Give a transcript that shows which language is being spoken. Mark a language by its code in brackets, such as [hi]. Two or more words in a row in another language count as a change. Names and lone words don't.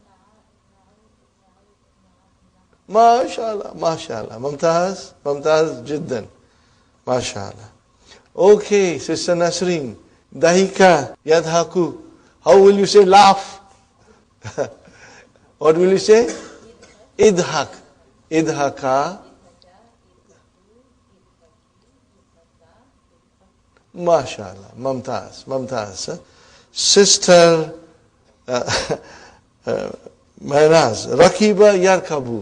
[ar] ما شاء الله، ما شاء الله. ممتاز، ممتاز جدا. ما شاء الله. [en] Okay, Sister [ar] Nasreen, ضحك، يضحك. [en] How will you say laugh? What will you say? [ar] اضحك. اضحكا. ما شاء الله. ممتاز، ممتاز. Sister Mehnaz, ركب يركب.